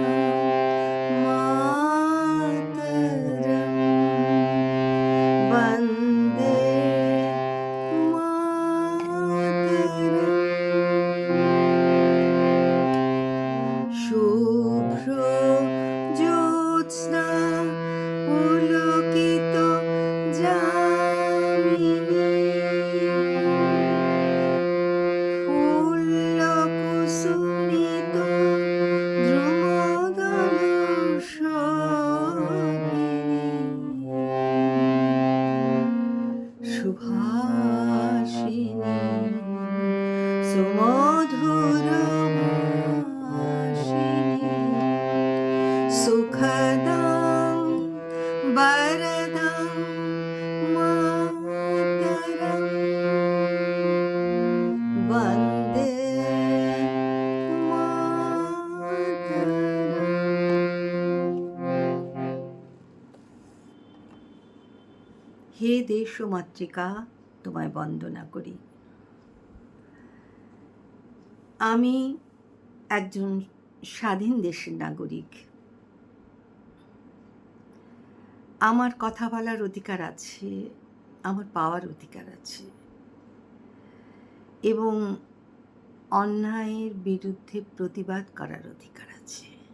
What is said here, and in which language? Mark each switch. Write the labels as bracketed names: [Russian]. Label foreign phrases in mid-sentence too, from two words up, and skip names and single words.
[Sanskrit] मातरम् वन्दे मातरम् शुभ्र ज्योत्स्ना पुलकित যামিনী ফুল্লকুসুমিত দ্রুমদল সবিনী সুভাষিণী সুমধুর ভাষিণী সুখদাং বরদাং মাতরম वन्दे मातरम्। [Bangla] হে দেশ ও মাতৃকা, তোমায় বন্দনা করি। আমি একজন স্বাধীন দেশের নাগরিক। আমার কথা বলার অধিকার আছে, আমার পাওয়ার অধিকার আছে, এবং অন্যায়ের বিরুদ্ধে প্রতিবাদ করার অধিকার আছে।